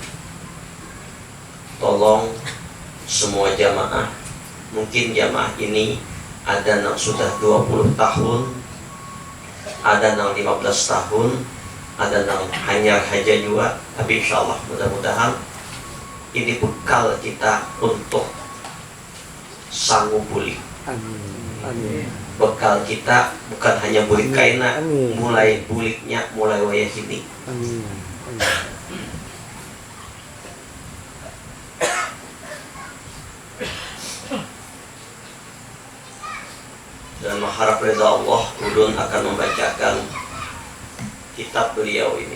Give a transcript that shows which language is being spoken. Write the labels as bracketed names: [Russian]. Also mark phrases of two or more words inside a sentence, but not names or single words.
[Indonesian] Tolong semua jamaah, mungkin jamaah ini ada yang sudah 20 tahun, ada yang 15 tahun, ada yang hanya haja juga, tapi [Arabic] insya Allah [Indonesian] mudah-mudahan ini bekal kita untuk sanggup pulih. Amin. [Banjar] Bekal kita bukan hanya bulik kaina, mulai buliknya mulai wayah ini. [Indonesian] Amin. Dan mengharap reda Allah, ulun akan membacakan kitab beliau ini.